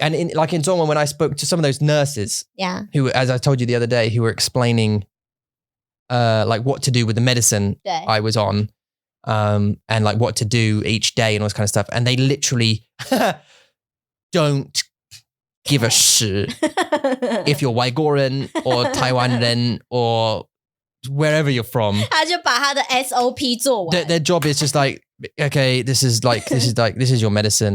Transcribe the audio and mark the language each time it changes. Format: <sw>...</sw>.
<en>And in Dongwon, when I spoke to some of those nurses, who, as I told you the other day, who were explaining like what to do with the medicine I was on, and like what to do each day and all this kind of stuff, and they literally don't give a shit if you're 外国人 or Taiwan 人 or wherever you're from.</en> <zh>他就把他的 SOP 做完。</zh> <en>Their job is just like, okay, this is your medicine.</en>